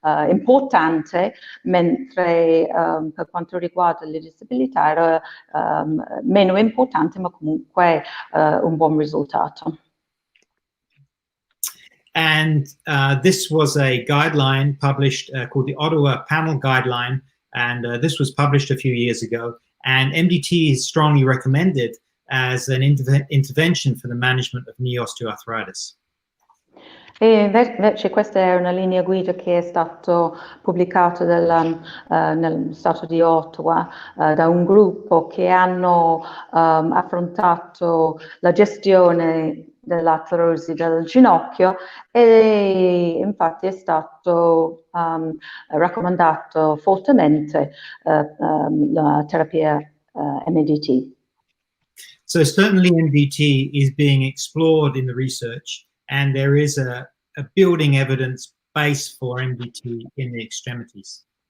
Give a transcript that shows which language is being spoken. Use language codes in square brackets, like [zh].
[it] importante, mentre per quanto riguarda le disabilità era meno importante, ma comunque un buon risultato. [en] And this was a guideline published called the Ottawa Panel Guideline, and this was published a few years ago. And MDT is strongly recommended as an intervention for the management of knee osteoarthritis. [it] E invece questa è una linea guida che è stato pubblicato nello Stato di Ottawa da un gruppo che hanno affrontato la gestione dell'artrosi del ginocchio, e infatti è stato raccomandato fortemente la terapia MDT. [en] So certainly MDT is being explored in the research, and there is a building evidence base for MDT in the extremities.